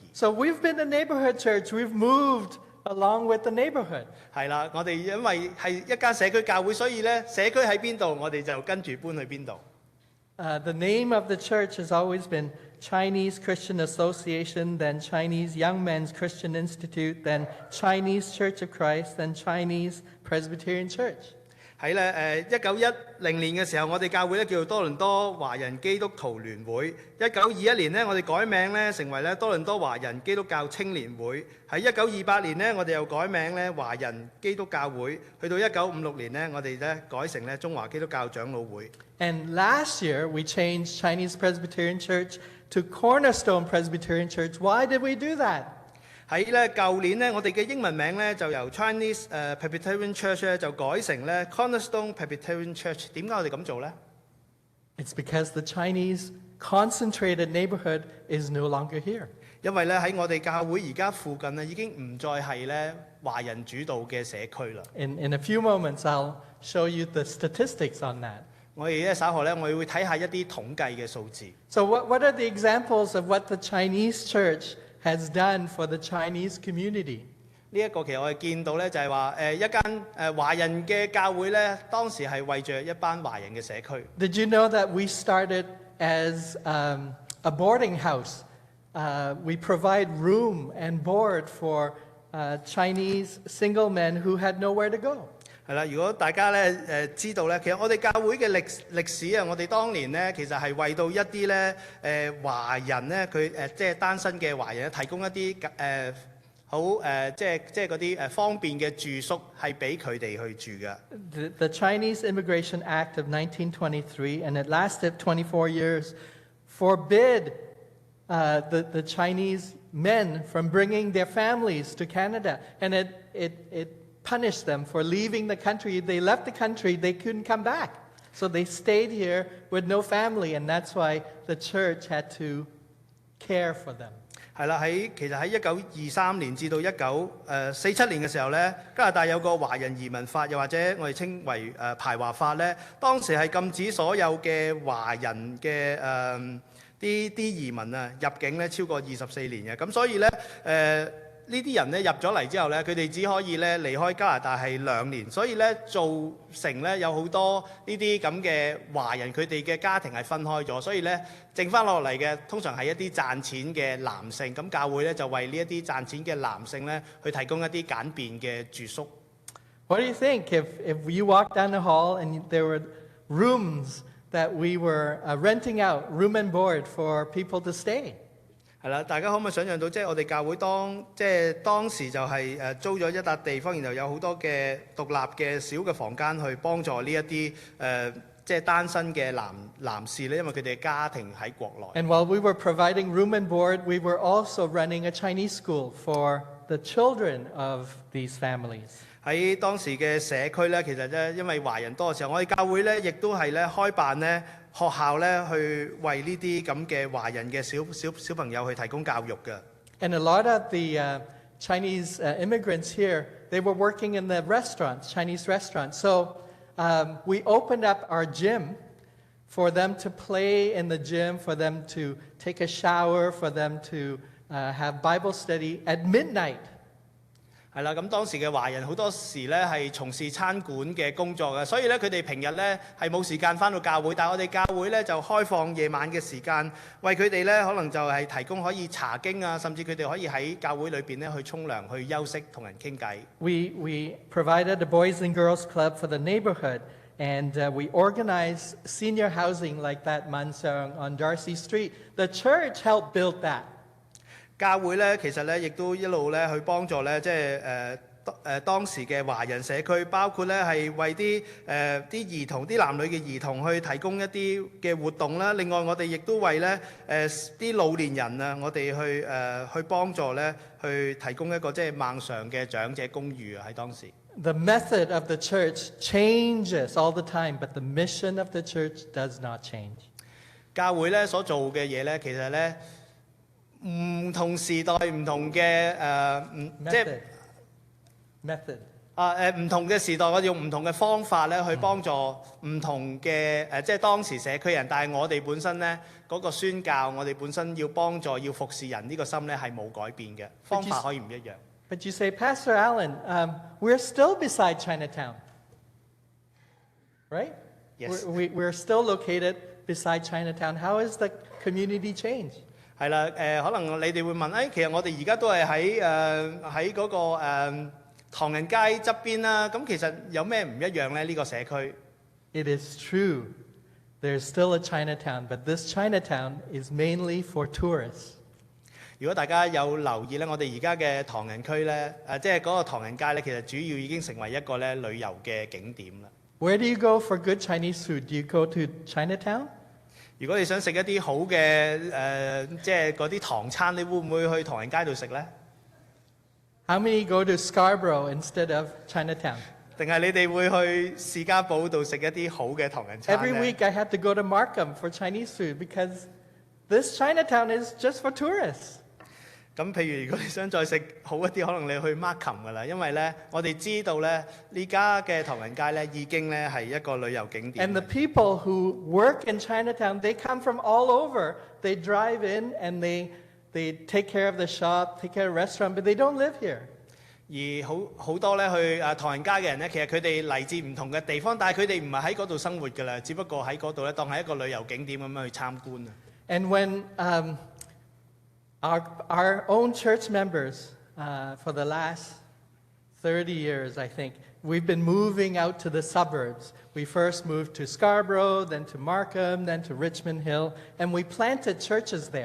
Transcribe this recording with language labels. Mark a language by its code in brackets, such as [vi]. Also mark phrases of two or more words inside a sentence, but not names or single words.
[en] So we've been a neighborhood church. We've moved along with the neighborhood. [yue] 係啦，我哋因為係一間社區教會，所以咧社區喺邊度，我哋就跟住搬去邊度。 [en] The name of the church has always been Chinese Christian Association, then Chinese Young Men's Christian Institute, then Chinese Church of Christ, then Chinese Presbyterian Church. [yue] 喺咧1910年嘅時候，我哋教會咧叫做多倫多華人基督徒聯會。1921年咧，我哋改名咧成為咧多倫多華人基督教青年會。喺1928年咧，我哋又改名咧華人基督教會。去到1956年咧，我哋咧改成咧中華基督教長老會。 [en] And last year, we changed Chinese Presbyterian Church to Cornerstone Presbyterian Church. Why did we do that? [yue] 喺咧舊年咧，我哋嘅英文名咧就由 Chinese Presbyterian Church 咧就改成咧 Cornerstone Presbyterian Church。點解我哋咁做咧？ [en] It's because the Chinese concentrated neighborhood is no longer here. [yue] 因為咧喺我哋教會而家附近咧已經唔再係咧華人主導嘅社區啦。 [en] In a few moments, I'll show you the statistics on that. [yue] 我哋咧稍後咧，我哋會睇下一啲統計嘅數字。 [en] So what are the examples of what the Chinese church has done for the Chinese community? [yue] 呢一個其實我哋見到咧就係話一間華人嘅教會咧，當時係為着一班華人嘅社區。 [en] Did you know that we started as a boarding house? We provide room and board for Chinese single men who had nowhere to go. [yue] 係啦，如果大家咧知道咧，其實我哋教會嘅歷史啊，我哋當年咧其實係為到一啲咧華人咧，佢即係單身嘅華人提供一啲好即係嗰啲方便嘅住宿，係俾佢哋去住嘅。 [en] The Chinese Immigration Act of 1923, and it lasted 24 years, forbid the Chinese men from bringing their families to Canada, and it punished them for leaving the country. They left the country, they couldn't come back. So they stayed here with no family, and that's why the church had to care for them. [yue] 係啦，其實喺1923年至到1947年嘅時候咧，加拿大有個華人移民法，又或者我哋稱為排華法咧，當時係禁止所有嘅華人嘅啲移民啊入境咧超過24年嘅，咁所以咧呢啲人咧入咗嚟之後咧，佢哋只可以咧離開加拿大係2年，所以咧造成咧有好多呢啲咁嘅華人，佢哋嘅家庭係分開咗，所以咧剩翻落嚟嘅通常係一啲賺錢嘅男性，咁教會咧就為呢一啲賺錢嘅男性咧去提供一啲簡便嘅住宿。 [en] What do you think if you walked down the hall and there were rooms that we were renting out, room and board for people to stay? [yue] 係啦，大家可唔可以想象到，即係我哋教會當時就係租咗一笪地方，然後有好多嘅獨立嘅小嘅房間去幫助呢一啲即係單身嘅男士咧，因為佢哋嘅家庭喺國內。 [en] And while we were providing room and board, we were also running a Chinese school for the children of these families. [yue] 喺當時嘅社區咧，其實咧因為華人多嘅時候，我哋教會咧亦都係咧開辦咧學校咧去為呢啲咁嘅華人嘅小朋友去提供教育嘅。 [en] And a lot of the Chinese immigrants here, they were working in the restaurants, Chinese restaurants. So we opened up our gym for them to play in the gym, for them to take a shower, for them to have Bible study at midnight. [yue] 係啦，咁當時嘅華人好多時咧係從事餐館嘅工作嘅，所以咧佢哋平日咧係冇時間返到教會，但係我哋教會咧就開放夜晚嘅時間，為佢哋咧可能就係提供可以查經啊，甚至佢哋可以喺教會裏邊咧去沖涼、去休息、同人傾偈。 [en] We provided a boys and girls club for the neighborhood, and we organized senior housing like that Mansang on Darcy Street. The church helped build that. [yue] 教會咧其實咧亦都一路咧去幫助咧，即係當時嘅華人社區，包括咧係為啲兒童、啲男女嘅兒童去提供一啲嘅活動啦。另外我哋亦都為咧啲老年人啊，我哋去幫助咧去提供一個即係孟常嘅長者公寓啊喺當時。 [en] The method of the church changes all the time, but the mission of the church does not change. [yue] 教會咧所做嘅嘢咧，其實咧唔同時代唔同嘅即係 method 唔同嘅時代，我哋用唔同嘅方法咧去幫助唔同嘅即係當時社區人，但係我哋本身咧嗰個宣教，我哋本身要幫助、要服侍人呢個心咧係冇改變嘅，方法可以唔一樣。 [en] But you say, Pastor Allen, we're still beside Chinatown, right? Yes. We're still located beside Chinatown. How has the community changed? [yue] 係啦，可能你哋會問，其實我哋而家都係喺嗰個唐人街側邊啦，咁其實有咩唔一樣咧？呢個社區 [en] It is true. There's still a Chinatown, but this Chinatown is mainly for tourists. [yue] 如果大家有留意咧，我哋而家嘅唐人區咧，即係嗰個唐人街咧，其實主要已經成為一個咧旅遊嘅景點啦。 [en] Where do you go for good Chinese food? Do you go to Chinatown? [yue] 如果你想食一啲好嘅即係嗰啲唐餐，你會唔會去唐人街度食咧？ [en] How many go to Scarborough instead of Chinatown? [yue] 定係你哋會去士嘉堡度食一啲好嘅唐人餐 [en] Every [yue] 咧？ [en] week I have to go to Markham for Chinese food because this Chinatown is just for tourists. [yue] 咁譬如如果你想再食好一啲，可能你去 Markham 噶啦，因為咧我哋知道咧呢家嘅唐人街咧已經咧係一個旅遊景點。 [en] And the people who work in Chinatown, they come from all over. They drive in and they take care of the shop, take care of the restaurant, but they don't live here. [yue] 而好多咧去唐人街嘅人咧，其實佢哋嚟自唔同嘅地方，但係佢哋唔係喺嗰度生活㗎啦，只不過喺嗰度咧當係一個旅遊景點咁樣去參觀啊。 [en] And when our own church members, for the last 30 years, I think, we've been moving out to the suburbs. We first moved to Scarborough, then to Markham, then to Richmond Hill, and we planted churches there.